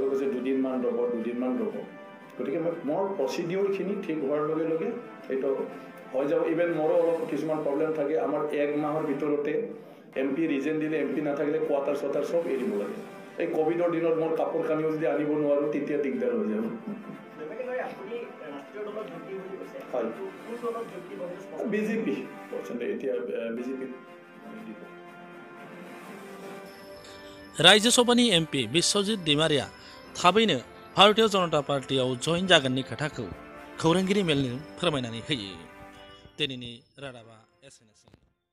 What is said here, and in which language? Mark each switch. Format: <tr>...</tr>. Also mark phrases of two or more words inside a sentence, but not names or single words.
<as>কৈছে 2 দিনমান ৰ'ব গতিকে মোৰ প্ৰচিডিউৰখিনি ঠিক হোৱাৰ লগে লগে এইটো হৈ যাব ইভেন মোৰো অলপ কিছুমান প্ৰব্লেম থাকে আমাৰ 1 মাহৰ ভিতৰতে এমপি ৰিজন দিলে এমপি নাথাকিলে কোৱাটাৰ চোৱাটাৰ চব এৰিব লাগে এই কোভিডৰ দিনত মোৰ কাপোৰ কানিও যদি আনিব নোৱাৰোঁ তেতিয়া দিগদাৰ হৈ যাব বিজেপি এতিয়া বিজেপি</as> <brx>रायजोसभानि एमपि बिश्वजित दैमारिया थाबैनो भारतीय जनता पार्टीयाव जइन जागोननि खोथाखौ खौरांगिरि मेलनो फोरमायनानै होयो दिनैनि रादाबा एसेनोसै</brx>